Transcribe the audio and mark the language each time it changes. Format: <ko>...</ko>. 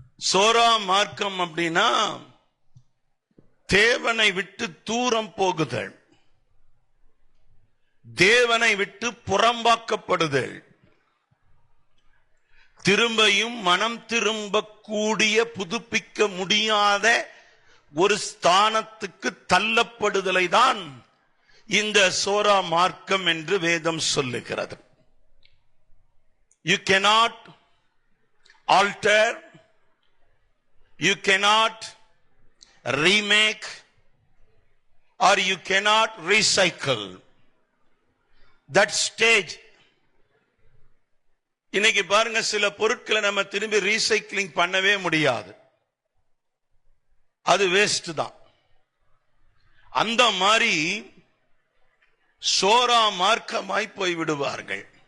<ta>சோரா மார்க்கம் அப்படின்னா தேவனை விட்டு தூரம் போகுதல், தேவனை விட்டு புறம்பாக்கப்படுதல், திரும்பியும் மனம் திரும்பக்கூடிய புதுப்பிக்க முடியாத ஒரு ஸ்தானத்துக்கு தள்ளப்படுதலை தான் இந்த சோரா மார்க்கம் என்று வேதம் சொல்லுகிறது.</ta> <en>You cannot alter, you cannot remake, or you cannot recycle that stage.</en> <ta>இன்னைக்கு பாருங்க, சில பொருட்களை நம்ம திரும்பி ரீசைக்கிளிங் பண்ணவே முடியாது, அது வேஸ்ட் தான். அந்த மாதிரி சோரா மார்க்கமாய் போய் விடுவார்கள்.</ta>